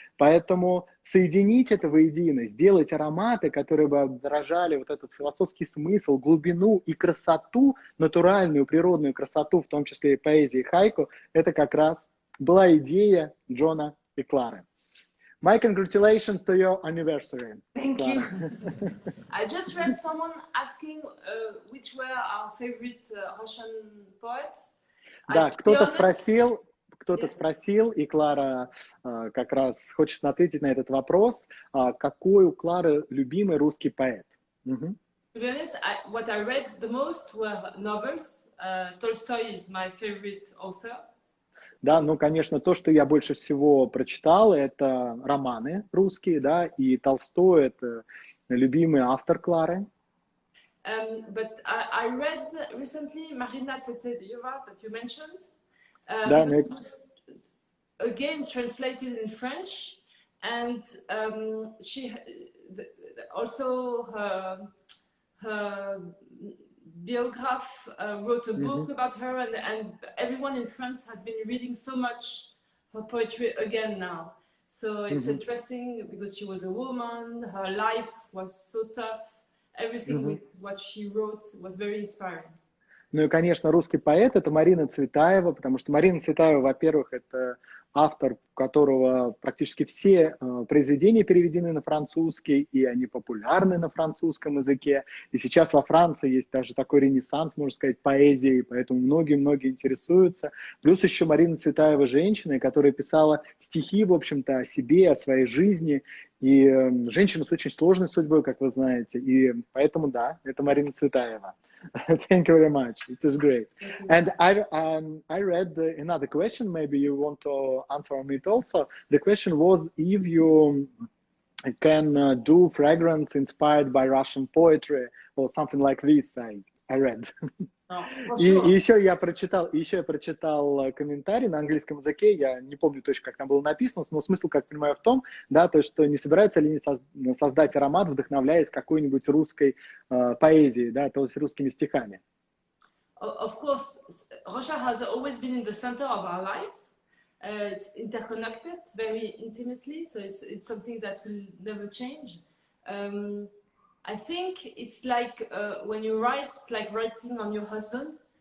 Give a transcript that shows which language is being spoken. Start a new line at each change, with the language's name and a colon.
Russian: Поэтому соединить это воедино, сделать ароматы, которые бы отражали вот этот философский смысл, глубину и красоту, натуральную, природную красоту, в том числе и поэзии хайку, это как раз была идея Джона и Клары.
English: My congratulations to your anniversary. Thank you. I just read someone asking which were our favorite Russian poets.
Russian: Да, кто-то спросил, и Клара как раз хочет ответить на этот вопрос, какой у Клары любимый русский поэт.
English: To be honest, what I read the most were novels. Tolstoy is my favorite author.
Russian: Да, ну, конечно, то, что я больше всего прочитал, это романы русские, да, и Толстой — это любимый автор Клары.
English: But I read recently Marina Tsetselieva that you mentioned.
Russian: Да,
English: it was again translated in French, and she also her biograph wrote a book about her, and everyone in France has been reading so much her poetry again now. So it's interesting because she was a woman, her life was so tough, everything with what she wrote was very inspiring.
Russian: Ну и, конечно, русский поэт — это Марина Цветаева, потому что Марина Цветаева, во-первых, это автор, у которого практически все произведения переведены на французский, и они популярны на французском языке. И сейчас во Франции есть даже такой ренессанс, можно сказать, поэзии, поэтому многие-многие интересуются. Плюс еще Марина Цветаева женщина, которая писала стихи, в общем-то, о себе, о своей жизни. И женщина с очень сложной судьбой, как вы знаете. И поэтому, да, это Марина Цветаева.
English: Thank you very much. It is great. And I read another question. Maybe you want to answer on it also. The question was if you can do fragrance inspired by Russian poetry or something like this. I read.
Russian: И еще я прочитал комментарий на английском языке, я не помню точно, как там было написано, но смысл, как понимаю, в том, да, то, что не собираются ли создать аромат, вдохновляясь какой-нибудь русской поэзией, да, то есть русскими стихами.
English: Of course, Russia has always been in the center of our lives. It's interconnected very intimately, so it's something that will never change. I think it's like when you write, it's like writing on your husband.